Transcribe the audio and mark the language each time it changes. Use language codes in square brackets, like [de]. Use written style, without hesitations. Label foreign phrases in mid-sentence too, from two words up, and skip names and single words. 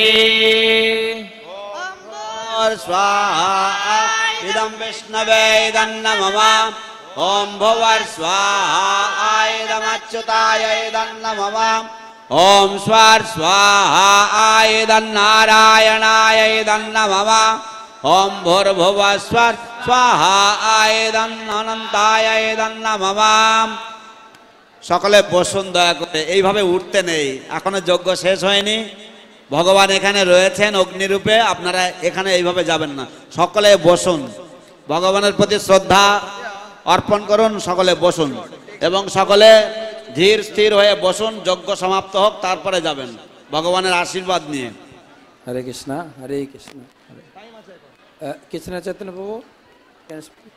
[sa] स्वाहा इदं विष्णवे इदं नमः ॐ भुवर् स्वाहा इदमच्युताय इदं नमः ॐ स्वार् स्वाहा इदं नारायणाय इदं नमः ॐ भूर्भुवः स्वः स्वाहा इदं अनन्ताय इदं नमः [bn] সকলে বসুন দয়া করে এইভাবে উঠতে নেই এখনো যজ্ঞ শেষ হয়নি ভগবান এখানে রয়েছেন অগ্নিরূপে আপনারা এখানে এইভাবে যাবেন না সকলে বসুন ভগবানের প্রতি শ্রদ্ধা অর্পণ করুন সকলে বসুন এবং সকলে ধীর স্থির হয়ে বসুন যজ্ঞ সমাপ্ত হোক তারপরে যাবেন ভগবানের আশীর্বাদ নিয়ে হরে কৃষ্ণ কৃষ্ণ চৈতন্য প্রভু [en] can I speak?